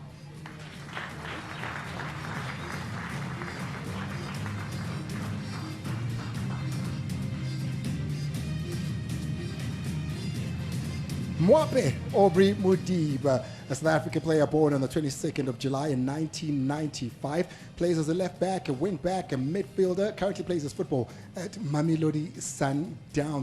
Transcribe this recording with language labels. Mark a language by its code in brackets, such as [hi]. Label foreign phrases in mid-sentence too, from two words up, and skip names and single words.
[en] Mwape Aubrey Modiba, a South African player born on the 22nd of July in 1995, plays as a left back, a wing back, a midfielder, currently plays his football at Mamelodi Sundowns.